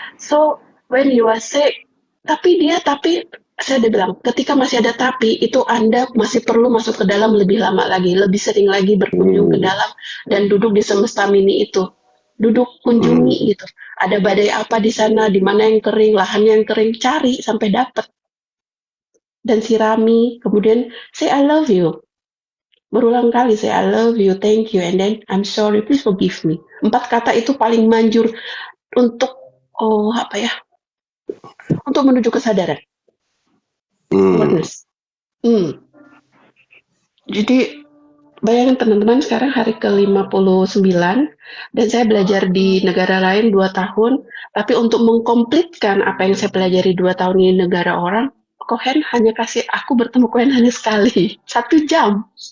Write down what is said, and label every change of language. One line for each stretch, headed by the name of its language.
English: So when you are sick,
Indonesian: tapi saya udah bilang, ketika masih ada tapi, itu Anda masih perlu masuk ke dalam lebih lama lagi, lebih sering lagi berkunjung ke Hmm. dalam dan duduk di semesta mini itu. Duduk kunjungi Hmm. gitu. Ada badai apa di sana, di mana yang kering, lahan yang kering, cari sampai dapat dan sirami. Kemudian
English: say I love you.
Indonesian: Berulang kali
English: say I love you, thank you, and then I'm sorry, please forgive me.
Indonesian: 4 kata itu paling manjur untuk apa ya? Untuk menuju kesadaran, Hmm. awareness. Hmm. Jadi bayangin teman-teman sekarang hari ke-59 dan saya belajar di negara lain 2 tahun, tapi untuk mengkomplitkan apa yang saya pelajari 2 tahun di negara orang, Kohen hanya kasih aku bertemu Kohen hanya sekali, 1 jam.